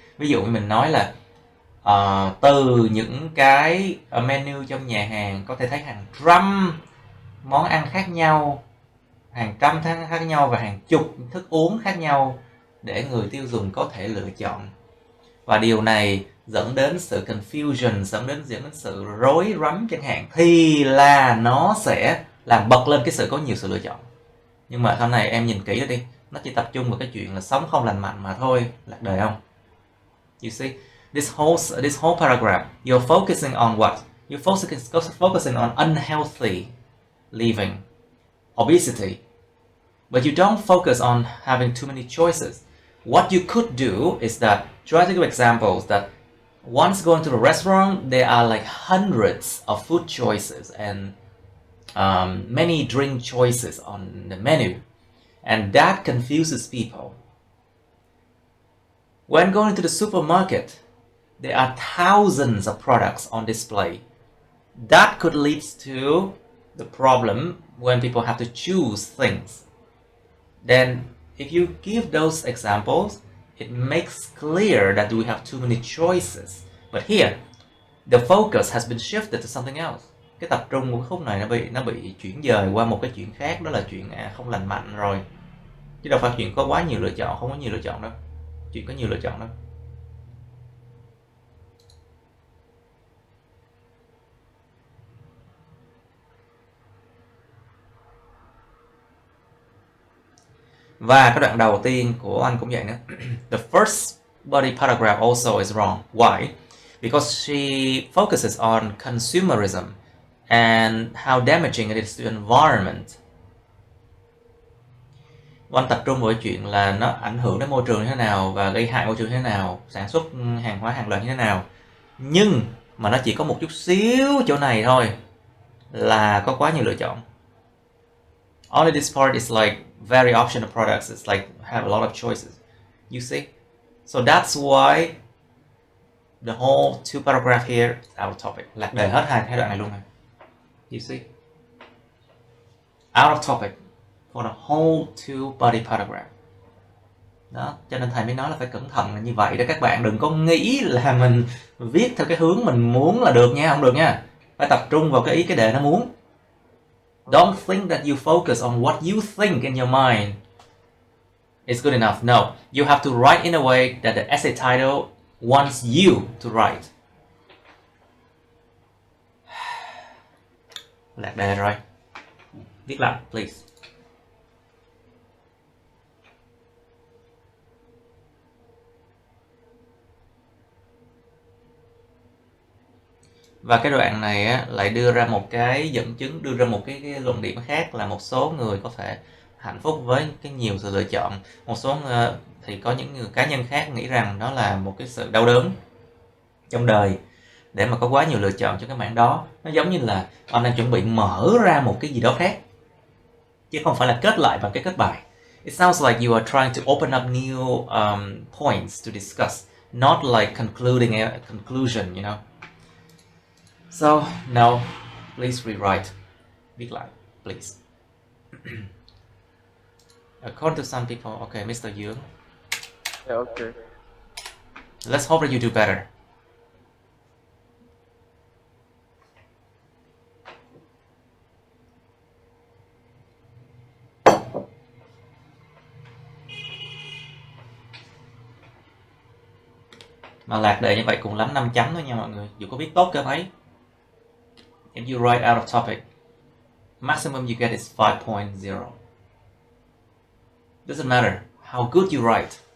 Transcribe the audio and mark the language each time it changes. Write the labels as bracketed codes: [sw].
[vi] Ví dụ như mình nói là từ những cái menu trong nhà hàng có thể thấy hàng trăm món ăn khác nhau, hàng trăm tháng khác nhau và hàng chục thức uống khác nhau để người tiêu dùng có thể lựa chọn. Và điều này dẫn đến sự confusion, dẫn đến sự rối rắm chẳng hạn, thì là nó sẽ làm bật lên cái sự có nhiều sự lựa chọn. Nhưng mà sau này em nhìn kỹ đi, nó chỉ tập trung vào cái chuyện là sống không lành mạnh mà thôi, lạc đề không? [en] You see, this whole paragraph, you're focusing on what? You're focusing on unhealthy living, obesity, but you don't focus on having too many choices. What you could do is that try to give examples that once going to the restaurant, there are like hundreds of food choices and many drink choices on the menu, and that confuses people. When going to the supermarket, there are thousands of products on display. That could lead to the problem when people have to choose things. Then if you give those examples, it makes clear that we have too many choices. But here, the focus has been shifted to something else. [vi] Cái tập trung của khúc này nó bị chuyển dời qua một cái chuyện khác, đó là chuyện không lành mạnh rồi. Chứ đâu phải chuyện có quá nhiều lựa chọn, không có nhiều lựa chọn đâu. Chuyện có nhiều lựa chọn đâu. Và cái đoạn đầu tiên của anh cũng vậy nữa. [en] The first body paragraph also is wrong. Why? Because she focuses on consumerism and how damaging it is to environment. [vi] Anh tập trung vào chuyện là nó ảnh hưởng đến môi trường như thế nào và gây hại môi trường như thế nào, sản xuất hàng hóa hàng loạt như thế nào. Nhưng mà nó chỉ có một chút xíu chỗ này thôi là có quá nhiều lựa chọn. [en] Only this part is like very optional products. It's like have a lot of choices. You see? So that's why the whole two paragraph here is out of topic. [vi] Lạc đề hết hai đoạn này luôn này. [en] You see? Out of topic for the whole two body paragraph. [vi] Đó, cho nên thầy mới nói là phải cẩn thận là như vậy đó các bạn, đừng có nghĩ là mình viết theo cái hướng mình muốn là được nha, không được nha. Phải tập trung vào cái ý cái đề nó muốn. [en] Don't think that you focus on what you think in your mind is good enough. No, you have to write in a way that the essay title wants you to write. [vi] Lạc đề rồi. Viết lại, please. Và cái đoạn này á, lại đưa ra một cái dẫn chứng, đưa ra một cái luận điểm khác là một số người có thể hạnh phúc với cái nhiều sự lựa chọn. Một số thì có những người cá nhân khác nghĩ rằng đó là một cái sự đau đớn trong đời để mà có quá nhiều lựa chọn cho cái mảng đó. Nó giống như là ông đang chuẩn bị mở ra một cái gì đó khác chứ không phải là kết lại bằng cái kết bài. [en] It sounds like you are trying to open up new points to discuss, not like concluding a conclusion, you know. So, no, please rewrite. [vi] Viết lại, [en] please. According to some people, okay, Mr. Dương. Yeah, okay. Let's hope that you do better. [vi] Mà lạc đề như vậy cùng lắm 5 chấm thôi nha mọi người. Dù có viết tốt cơ mấy. [en] If you write out of topic, maximum you get is 5.0. Doesn't matter how good you write.